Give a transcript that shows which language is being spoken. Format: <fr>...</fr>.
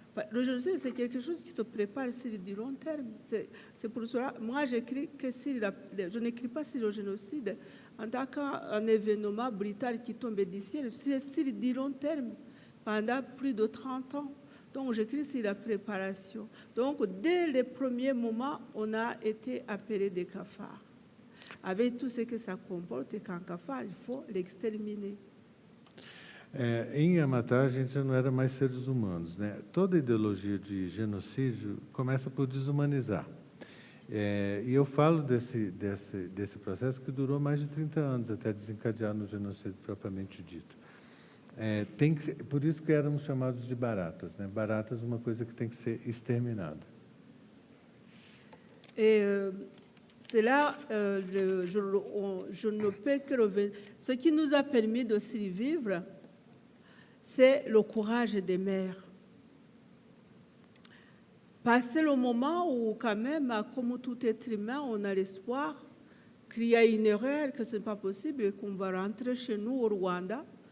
<fr>Le génocide, c'est quelque chose qui se prépare sur du long terme. C'est pour cela, moi, j'écris que je n'écris pas sur le génocide en tant qu'un événement brutal qui tombe du ciel, c'est sur du long terme, pendant plus de 30 ans. Donc, j'écris sur la préparation. Donc, dès les premiers moments, on a été appelé des cafards. Avec tout ce que ça comporte, qu'un cafard, il faut l'exterminer.</fr> <pt>Em Yamatá, a gente não era mais seres humanos, né? Toda ideologia de genocídio começa por desumanizar. E eu falo desse processo que durou mais de 30 anos até desencadear no genocídio propriamente dito. Por isso que éramos chamados de baratas, né? Baratas é uma coisa que tem que ser exterminada.</pt> <fr>C'est là, je ne peux que revenir. Ce qui nous a permis de survivre, c'est le courage des mères. Passer le moment où, quand même, comme tout être humain, on a l'espoir qu'il y a une erreur, que ce n'est pas possible et qu'on va rentrer chez nous au Rwanda.</fr>